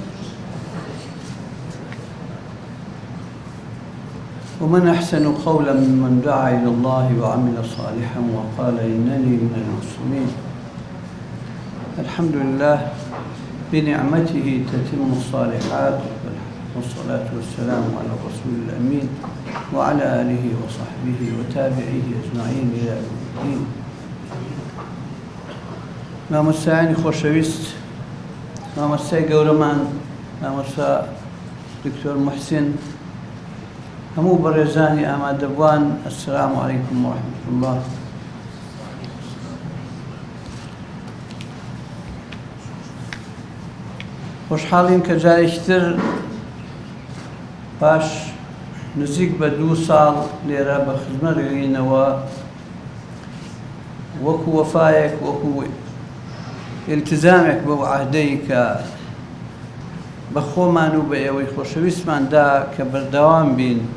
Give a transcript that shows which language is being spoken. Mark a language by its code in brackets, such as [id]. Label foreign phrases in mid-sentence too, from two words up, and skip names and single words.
[ar] ومن أحسن قولا ممن دعا إلى الله وعمل صالحا وقال إنني من المسلمين. الحمد لله بنعمته تتم الصالحات، والصلاة والسلام على الرسول الأمين وعلى آله وصحبه وتابعيه أجمعين إلى يوم الدين. [ckb] مامۆستایانی خۆشەویست، مامۆستای گەورەمان مامۆستا دکتۆر موحسین، هەموو بەڕێزانی ئامادەبوان، [ar] ئەسسەلامو عەلەیکوم وەڕەحمەتوڵڵاه الله. [ckb] خۆشحاڵین کە جارێکی تر پاش نزیک بە 2 ساڵ لێرە بە خزمەت گەڕینەوە، وەکو وەفایەک، وەکو التزامێک بەو عەهدەی کە بە خۆمان و بە ئێوەی خۆشەویستماندا کە بەردەوام بین.